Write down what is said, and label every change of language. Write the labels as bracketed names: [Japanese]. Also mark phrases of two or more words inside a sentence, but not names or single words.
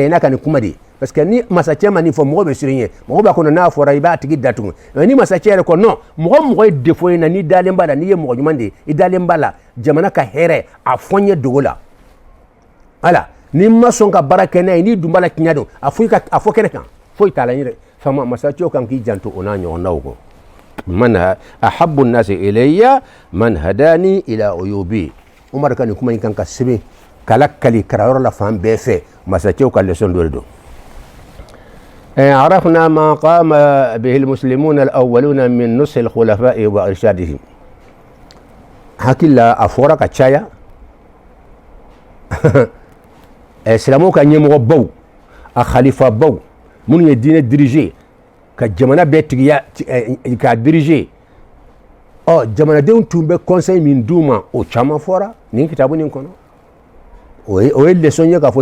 [Bambara] ye n'a ka nin kuma de ye parce que ni masakɛ ma nin fɔ mɔgɔ bɛ siran i ɲɛ mɔgɔ b'a kɔnɔ n'a fɔra i b'a tigi datugu mais ni masakɛ yɛrɛ ko non mɔgɔ ye défaut ye na n'i dalen b'a la n'i ye mɔgɔ ɲuman de ye i dalen b'a la jamana ka hɛrɛ a fɔ n ye dogo la voilà ni ma sɔn ka baara kɛ n'a ye n'i dun b'a la tiɲɛ don a fɔ kɛnɛ kan foyi t'a la n yɛrɛ fama masakɛw kan k'i janto o n'a ɲɔgɔnnaw kɔ [Arabic] من أحب الناس إلي من أهداني إلى عيوبي [Bambara] Umar ka nin kuma in kan ka sɛbɛn kala kali karayɔrɔ la fan bɛɛ fɛ masakɛw ka leçon dɔ de don [Arabic] عرفنا ما قام به المسلمون الأولون من نصح الخلفاء وإرشادهم [Bambara] hakila a fɔra ka caya silamɛw ka ɲɛmɔgɔ baw a khalifa baw minnu ye diinɛ dirige ka jamana bɛɛ tigiya k'a dirige jamanadenw tun bɛ conseil min d'u ma o caman fɔra nin kitabu nin kɔnɔ o ye leçon ye k'a fɔ